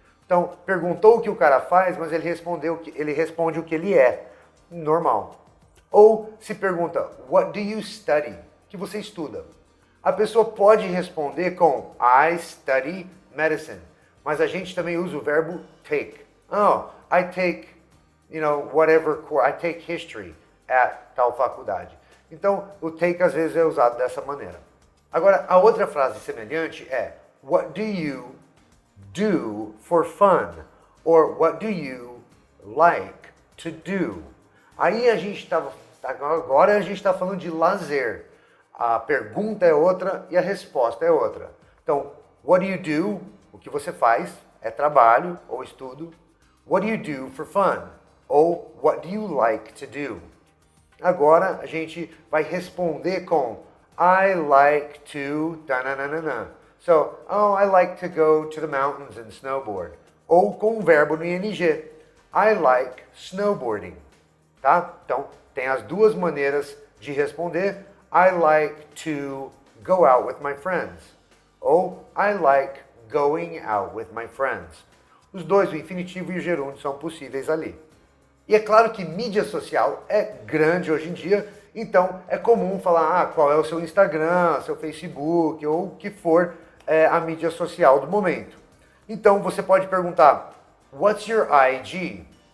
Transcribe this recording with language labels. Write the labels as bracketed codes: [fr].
[pt] Então, perguntou o que o cara faz, mas ele responde o que ele é, normal. [en] Ou se pergunta, what do you study? [pt] O que você estuda? A pessoa pode responder com [en] I study medicine, [pt] mas a gente também usa o verbo take. [en] Oh, I take, whatever course, I take history at tal faculdade. [pt] Então, o take às vezes é usado dessa maneira. Agora, a outra frase semelhante é [en] what do you do for fun? Or what do you like to do? [pt] Aí agora a gente está falando de lazer. A pergunta é outra e a resposta é outra. Então, [en] what do you do? [pt] O que você faz é trabalho ou estudo. [en] What do you do for fun? Ou what do you like to do? [pt] Agora a gente vai responder com [en] I like to tananana. So, I like to go to the mountains and snowboard. [pt] Ou com o verbo no ing. [en] I like snowboarding. [pt] Tá? Então, tem as duas maneiras de responder. [en] I like to go out with my friends. Ou I like going out with my friends. [pt] Os dois, o infinitivo e o gerúndio, são possíveis ali. E é claro que mídia social é grande hoje em dia, então é comum falar qual é o seu Instagram, seu Facebook, ou o que for a mídia social do momento. Então você pode perguntar, [en] what's your IG?